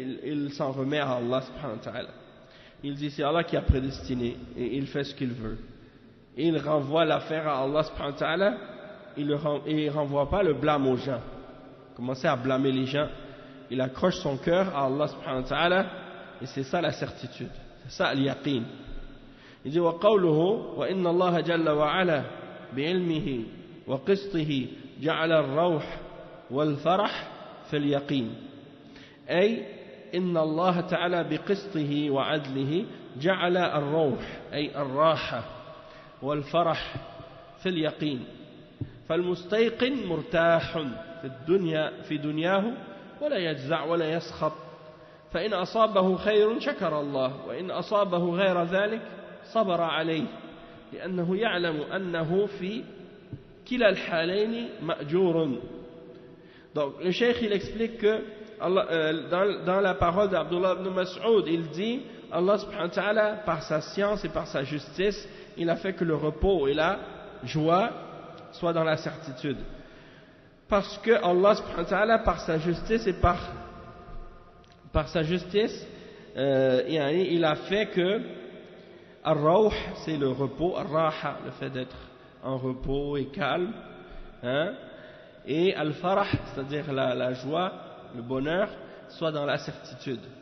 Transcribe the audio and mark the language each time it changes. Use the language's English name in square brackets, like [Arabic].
[French] Il s'en remet à Allah subhanahu wa ta'ala. Il dit c'est Allah qui a prédestiné, et il fait ce qu'il veut. Et il renvoie l'affaire à Allah subhanahu wa ta'ala, et il ne renvoie pas le blâme aux gens. Commencer à blâmer les gens, il accroche son cœur à Allah subhanahu wa ta'ala, et c'est ça la certitude, c'est ça al-yaqin. Il dit [Arabic] وَقَوْلُهُ وَإِنَّ اللَّهَ جَلَّ وَعَلَى بِعِلْمِهِ وَقِسْطِهِ جَعَلَ الرَّوْحَ وَالْفَرَحَ في اليقين أي إن الله تعالى بقسطه وعدله جعل الروح أي الراحة والفرح في اليقين فالمستيقن مرتاح في دنياه ولا يجزع ولا يسخط فإن أصابه خير شكر الله وإن أصابه غير ذلك صبر عليه لأنه يعلم أنه في كلا الحالين مأجور. [French] Donc le cheikh il explique que dans la parole d'Abdullah ibn Mas'ud il dit Allah subhanahu wa ta'ala par sa science et par sa justice il a fait que le repos et la joie, soit dans la certitude. Parce que Allah subhanahu wa ta'ala, par sa justice et par sa justice, il a fait que Ar-Rawh, c'est le repos, Ar-Raha, le fait d'être en repos et calme, hein, et Al-Farah, c'est-à-dire la joie, le bonheur, soit dans la certitude.